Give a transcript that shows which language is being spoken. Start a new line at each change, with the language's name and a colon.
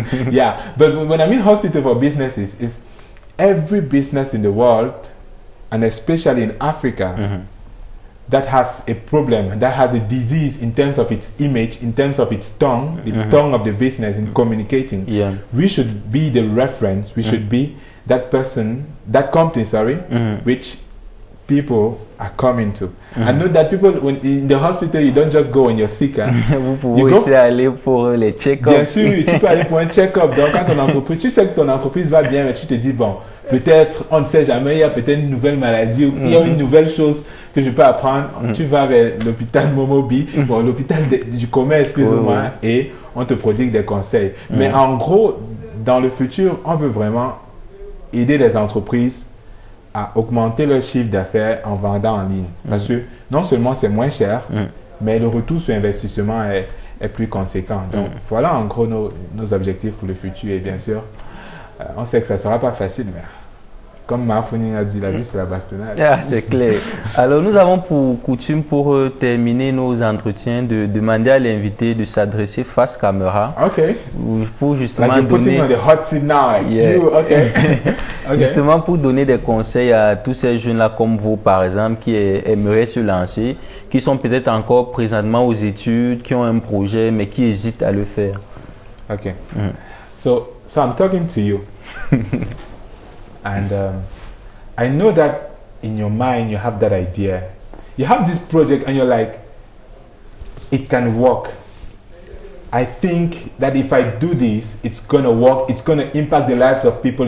English: Yeah, but when I mean hospital for businesses, is every business in the world, and especially in Africa, that has a problem, that has a disease in terms of its image, in terms of its tongue, the tongue of the business in communicating. Yeah. We should be the reference, we should be that person, that company, sorry, which people are coming to. I know that people, when in the hospital, you don't just go when you're sick.
French: Vous pouvez aussi aller pour les check-up. Bien sûr, tu peux aller pour un check-up. Donc, quand ton entreprise, tu sais que ton entreprise va bien, mais tu te dis, bon, peut-être, on ne sait jamais, il y a peut-être une nouvelle maladie, ou il y a une nouvelle chose que je peux apprendre. Tu vas vers l'hôpital Momobi, bon, l'hôpital du commerce, plus ou moins, et on te prodigue des conseils. Mais en gros, dans le futur, on veut vraiment aider les entreprises à augmenter leur chiffre d'affaires en vendant en ligne. Parce que non seulement c'est moins cher, mais le retour sur investissement est plus conséquent. Donc voilà en gros nos objectifs pour le futur. Et bien sûr, on sait que ça ne sera pas facile, mais comme Mafouni a dit, la vie c'est la bastonnade. Ah, c'est clair. Alors nous avons pour coutume, pour terminer nos entretiens, de demander à l'invité de s'adresser face caméra. Ok. Pour justement
English: like
French: donner...
English: on the hot seat now, like you, okay.
French: Justement pour donner des conseils à tous ces jeunes-là comme vous, par exemple, qui aimeraient se lancer, qui sont peut-être encore présentement aux études, qui ont un projet, mais qui hésitent à le faire.
English: Ok. So I'm talking to you. And I know that in your mind you have that idea. You have this project and you're like, it can work. I think that if I do this, it's going to work. It's going to impact the lives of people.